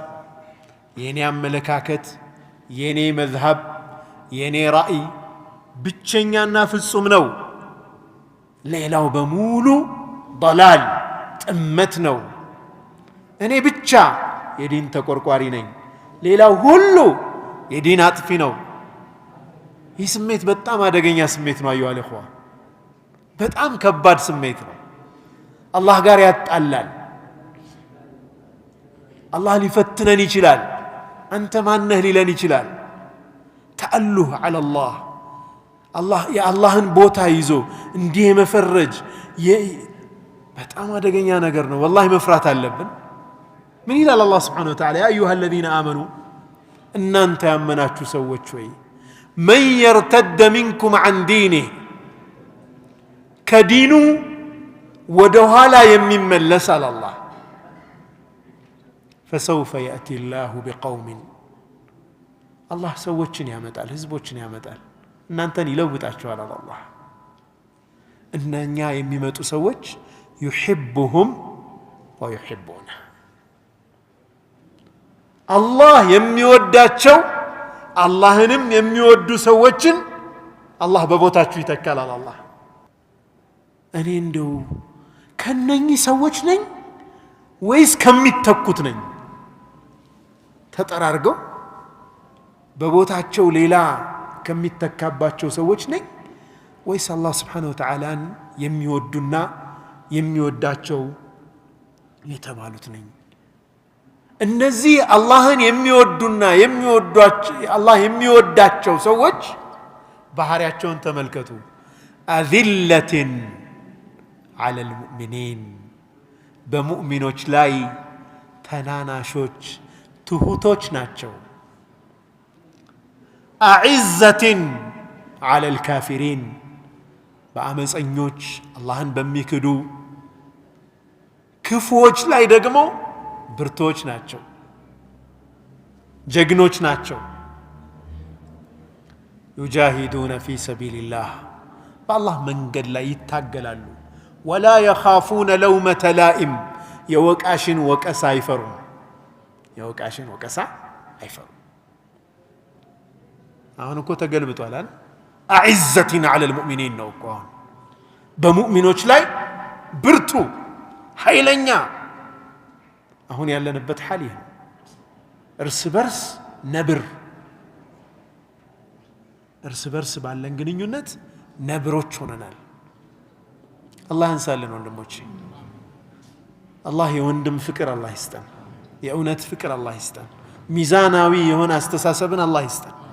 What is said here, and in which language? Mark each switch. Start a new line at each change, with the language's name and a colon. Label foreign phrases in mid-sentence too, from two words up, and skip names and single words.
Amharic: የኔ አመለካከት የኔ መዝሐብ የኔ ራእይ ብቸኛና ፍጹም ነው ሌላው በሙሉ ضلال ጥመት ነው እኔ ብቻ የዲን ተቆርቋሪ ነኝ ሌላው ሁሉ የዲን አጥፊ ነው ይህ ስሜት በጣም አደገኛ ስሜት ነው አዩሃ الإخوة በጣም ከባድ ስሜት ነው አላህ ጋር ያጣላል አላህ ሊፈትነን ይችላል አንተ ማነህ ሊለን ይችላል ተአሉህ
Arabic: على الله
Amharic: አላህ የአላህን ቦታ ይዞ እንዲህ መፈረጅ በጣም አደገኛ ነገር ነው والله መፍራት አለብን ምን ይላል አላህ
Arabic: سبحانه وتعالى يا ايها الذين امنوا
Amharic: እናንተ ያመናችሁ ሰዎች ሆይ
Arabic: من يرتد منكم عن دينه
Amharic: ከዲኑ ወደ ኋላ የሚመለስ አለ አላህ
Arabic: فسوف يأتي الله بقوم
Amharic: الله ሰዎችን ያመጣል ህዝቦችን ያመጣል እናንተን ይለውጣቸዋል አለ አላህ እነኛ የሚመጡ ሰዎች
Arabic: يحبهم ويحبونه
Amharic: الله የሚወዳቸው አላህንም የሚወዱ ሰዎችን አላህ በቦታቸው ይተካል አለ አላህ እኔ እንደው ከነኚህ ሰዎች ነኝ ወይስ ከሚተኩት ነኝ ተጠራርገው በቦታቸው ሌላ ከሚተካባቸው ሰዎች ነኝ ወይስ አላህ
Arabic: سبحانه وتعالى
Amharic: የሚወዱና የሚወዳቸው የተባሉት ነኝ እነዚህ አላህን የሚወዱና የሚወዷቸው አላህ የሚወዳቸው ሰዎች ባህሪያቸውን ተመልከቱ አዚለትን
Arabic: على المؤمنين
Amharic: በሙእሚኖች ላይ ተናናሾች ትሁቶች ናቸው አዕዘትን
Arabic: على الكافرين
Amharic: በአመፀኞች አላህን በሚክዱ ክፉዎች ላይ ደግሞ ብርቶች ናቸው ጀግኖች ናቸው
Arabic: يجاهدون في سبيل الله
Amharic: بالله መንገድ ላይ ይታገላሉ
Arabic: ولا يخافون لومة لائم
Amharic: የወቃሽን ወቀሳ አይፈሩም የወቃሽን ወቀሳ አይፈሩም አሁን እኮ ተገልብጧል አይደል አዕዘትን
Arabic: على المؤمنين
Amharic: ነው እኮ በሙእሚኖች ላይ ብርቱ ኃይለኛ አሁን ያለንበት ሐል ይሄ እርስ በርስ ነብር እርስ በርስ ባለን ግንኙነት ነብሮች ሆነናል አላህ ያንሳልን ወንድሞቼ አላህ የወንድም ፍቅር አላህ ይስጠን የእውነት ፍቅር አላህ ይስጠን ሚዛናዊ የሆነ አስተሳሰብን አላህ ይስጠን